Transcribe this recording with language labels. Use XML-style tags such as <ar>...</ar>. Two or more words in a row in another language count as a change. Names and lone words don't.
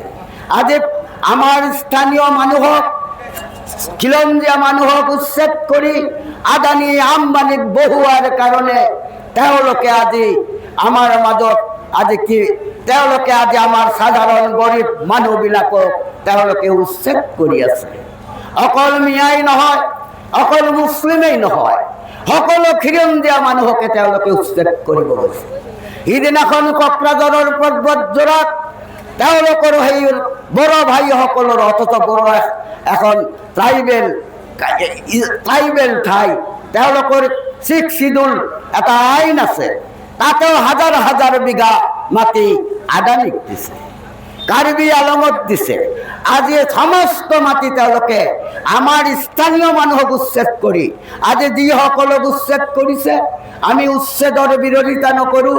<as>আজি আমাৰ স্থানীয় মানুহক, খিলঞ্জীয়া মানুহক উচ্ছেদ কৰি আদানী আম্বানীক বহুৱাৰ কাৰণে তেওঁলোকে আজি আমাৰ মাজত আজি কি তেওঁলোকে আজি আমাৰ সাধাৰণ গৰীব মানুহবিলাকক তেওঁলোকে উচ্ছেদ কৰি আছে। অকল মিয়াই নহয়, অকল মুছলিমেই নহয়, সকলো খিলঞ্জীয়া মানুহকে তেওঁলোকে উচ্ছেদ কৰিব গৈছে। সিদিনাখন কোকৰাঝাৰৰ পৰ্বতজোৰাত তেওঁলোকৰ সেই বড় ভাইসকলৰ, অথচ বড় এখন ট্ৰাইবেল ঠাই, তেওঁলোকৰ</as> <en>sixth schedule</en> <as>এটা আইন আছে, তাতেও হাজাৰ হাজাৰ বিঘা মাটি আদানীক দিছে, কাৰ্বি আলঙত দিছে। আজি সমস্ত মাটি তেওঁলোকে আমাৰ স্থানীয় মানুহক উচ্ছেদ কৰি আজি যিসকলক উচ্ছেদ কৰিছে, আমি উচ্ছেদৰ বিৰোধিতা নকৰোঁ।</as>